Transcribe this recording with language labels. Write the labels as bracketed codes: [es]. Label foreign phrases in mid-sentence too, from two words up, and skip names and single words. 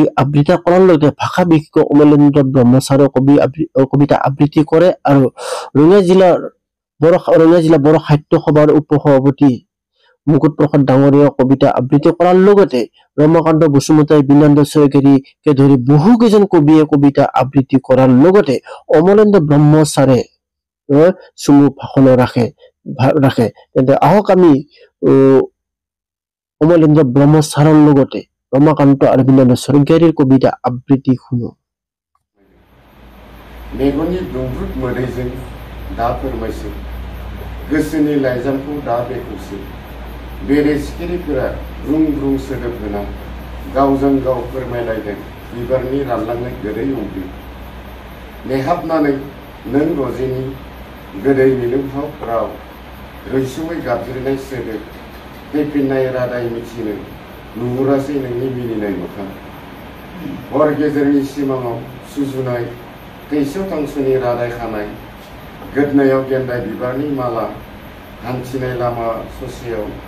[as] আবৃত্তি কৰাৰ লগতে ভাষা বিশেষজ্ঞ অমলেন্দ্ৰ ব্ৰহ্ম ছাৰে কবিতা আবৃত্তি কৰে আৰু ৰঙিয়া জিলা বড়ো সাহিত্য সভাৰ উপসভাপতি মুকুট প্ৰসাদ ডাঙৰীয়া কবিতা আবৃত্তি কৰাৰ লগতে ৰমাকান্ত বসুমতাৰী, বিনন্দ চৰকাৰীকে ধৰি বহুকেইজন কবিয়ে কবিতা আবৃত্তি কৰাৰ লগতে অমলেন্দ্ৰ ব্ৰহ্ম ছাৰে চমু ভাষণ ৰাখে। তেন্তে আহক আমি অমলেন্দ্ৰ ব্ৰহ্ম ছাৰৰ লগতে ৰমাকান্ত আৰু বিনন্দ চৰকাৰীৰ কবিতা আবৃত্তি শুনো। [brx] मेगननि दुंब्रुद मोदैजों दा फोरमायसै गोसोनि लाइजामखौ दा बेखेवसै बेरे सिखिरिफोरा ब्रुं ब्रुं सोदोब होना गावजों गाव फोरमायलायदों बिबारनि रानलांनाय गोदै अम्बि नेहाबनानै नों रजेनि गोदै मिलौहाब राव रैसुमै गाबज्रिनाय सोदोब फैफिननाय रादाय मिथिनो नुहुरासै नोंनि मिनिनाय मोखां हर गेजेरनि सिमाङाव सुजुनाय थैस' थांस'नि रादाय खानाय गोदनायाव गेन्दाय बिबारनि माला हान्थिनाय लामा ससेयाव